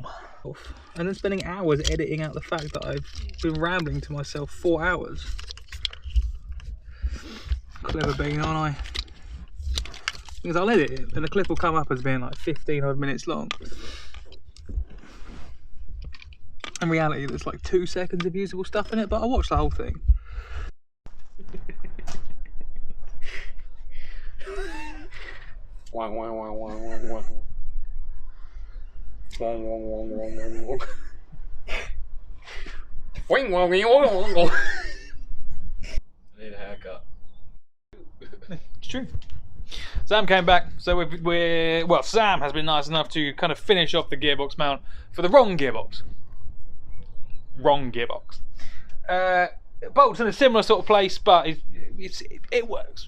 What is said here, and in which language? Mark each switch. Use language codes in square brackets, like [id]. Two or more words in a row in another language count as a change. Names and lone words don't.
[en] And then spending hours editing out the fact that I've been rambling to myself 4 hours. Clever being, aren't I? Because I'll edit it and the clip will come up as being like 15 odd minutes long. In reality, there's like 2 seconds of usable stuff in it, but I watched the whole thing. Wang, wang, wang, wang, wang, wang. Wang, wang, wang, wang, wang, wang. Wang, wang, wang, wang, wang. I need a haircut. It's true. Sam came back, so well, Sam has been nice enough to kind of finish off the gearbox mount for the wrong gearbox. Wrong gearbox. Bolts in a similar sort of place, but it works.